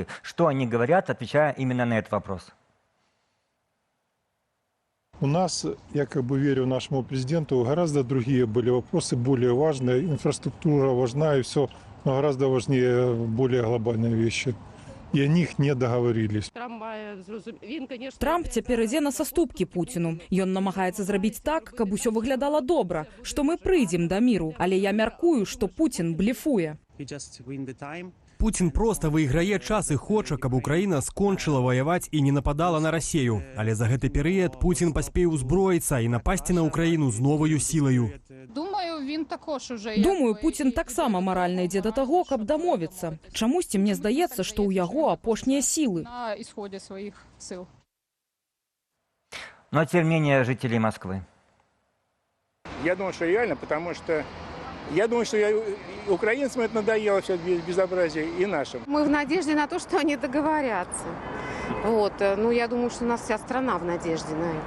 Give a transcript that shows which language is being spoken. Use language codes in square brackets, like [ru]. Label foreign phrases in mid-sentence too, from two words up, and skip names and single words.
[ru] Что они говорят, отвечая именно на этот вопрос. У нас, я верю нашему президенту, гораздо другие были вопросы, более важные. Инфраструктура важна и все, но гораздо важнее более глобальные вещи. И о них не договорились. [be] Трамп цяпер ідзе на саступкі Пуціну. Ён намагаецца зрабіць так, каб усё выглядала добра, што мы прыйдзем да міру. Але я мяркую, што Пуцін блефуе. Путін просто выйграе час і хоча, каб Украіна скончыла ваяваць і не нападала на Расею. Але за гэты перыяд Путін паспее ўзброіцца і напасці на Украіну з новаю сілаю. Думаю, Путін таксама маральна ідзе да таго, каб дамовіцца. Чамусьці мне здаецца, што ў яго апошнія сілы. [ru] Но тем не менее жителей Москвы. Я думаю, что реально, потому что украинцам это надоело, все безобразие, и нашим. Мы в надежде на то, что они договорятся. Я думаю, что у нас вся страна в надежде на это.